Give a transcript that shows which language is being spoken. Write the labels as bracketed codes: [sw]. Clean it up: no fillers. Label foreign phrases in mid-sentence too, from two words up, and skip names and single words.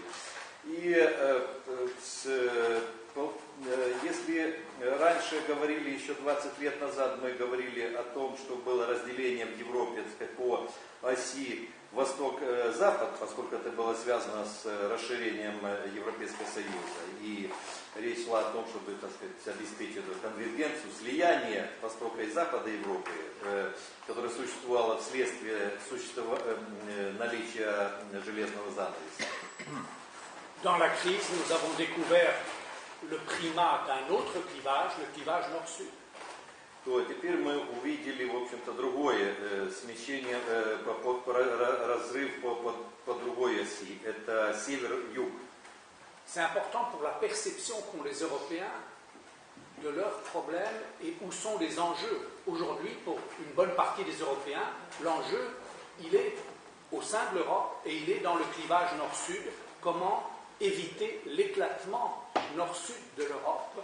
[ru] И если раньше говорили, еще 20 лет назад мы говорили о том, что было разделение в Европе, так сказать, по оси Восток-Запад, поскольку это было связано с расширением Европейского Союза. И речь шла о том, чтобы, так сказать, обеспечить эту конвергенцию, слияние Востока и Запада Европы, которое существовало вследствие наличия железного занавеса. [fr] Dans la crise, nous avons découvert le primat d'un autre clivage, le clivage nord-sud. [ru] То теперь мы увидели, в общем-то, другое смещение, разрыв по другой оси. Это север-юг. [fr] c'est important pour la perception qu'ont les Européens de leurs problèmes et où sont les enjeux. Aujourd'hui, pour une bonne partie des Européens, l'enjeu, il est au sein de l'Europe et il est dans le clivage nord-sud. Comment éviter l'éclatement nord-sud de l'Europe?